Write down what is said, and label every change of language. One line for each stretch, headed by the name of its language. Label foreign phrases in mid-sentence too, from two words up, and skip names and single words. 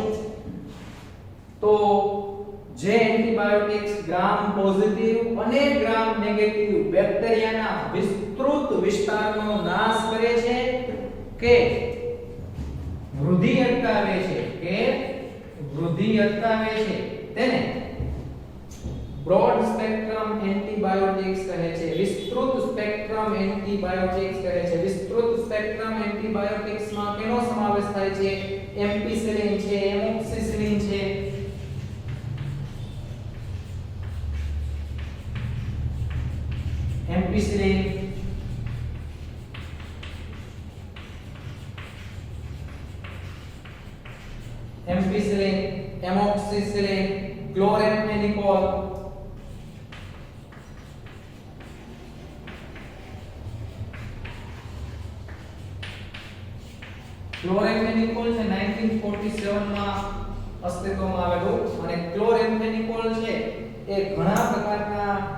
Gujarati: તો જે એન્ટીબાયોટિક્સ ગ્રામ પોઝિટિવ અને ગ્રામ નેગેટિવ બેક્ટેરિયાના વિસ્તૃત વિસ્તારનો નાશ કરે છે કે વૃદ્ધિ અટકાવે છે, તેને બ્રોડ સ્પેક્ટ્રમ એન્ટીબાયોટિક્સ કહે છે. વિસ્તૃત સ્પેક્ટ્રમ એન્ટીબાયોટિક્સ કહે છે. વિસ્તૃત સ્પેક્ટ્રમ એન્ટીબાયોટિક્સમાં કેનો સમાવેશ થાય છે? એમ્પિસિલિન છે, એમોક્સિસિલિન છે, एम्पिसिलिन, एमोक्सिसिलिन, क्लोरेम्फेनिकोल, ક્લોરેમ્ફેનિકોલ છે 1947 માં અસ્તિત્વમાં આવેલું અને ક્લોરેમ્ફેનિકોલ છે એ ઘણા પ્રકારના